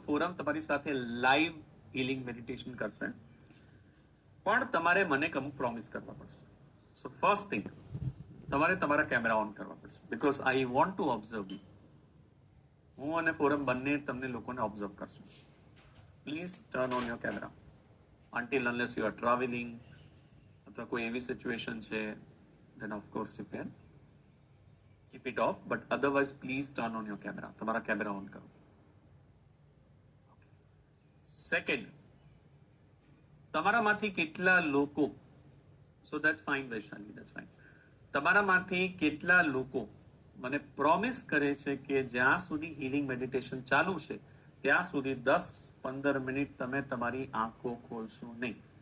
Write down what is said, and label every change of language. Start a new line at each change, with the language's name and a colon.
Gujarati: Forum તમારી સાથે live healing meditation કરશે, પણ તમારે મને અમુક પ્રોમિસ કરવા પડશે.
English: so first thing,
Gujarati: તમારે તમારા કેમેરા ઓન કરવા પડશે,
English: Because I want to observe you.
Gujarati: હું અને ફોરમ બંને તમને લોકોને ઓબ્ઝર્વ કરશું.
English: please turn on your camera until unless you are traveling
Gujarati: અથવા કોઈ એવી સિચ્યુએશન છે,
English: then of course you can keep it off, but otherwise please turn on your camera.
Gujarati: તમારા કેમેરા ઓન કરો.
English: second,
Gujarati: તમારામાંથી કેટલા લોકો,
English: So that's fine Vaishali, that's fine.
Gujarati: તમારામાંથી કેટલા લોકો મને પ્રોમિસ કરે છે કે જ્યાં સુધી હીલિંગ મેડિટેશન ચાલુ છે ત્યાં સુધી 10-15 મિનિટ તમે તમારી આંખો ખોલશો નહીં?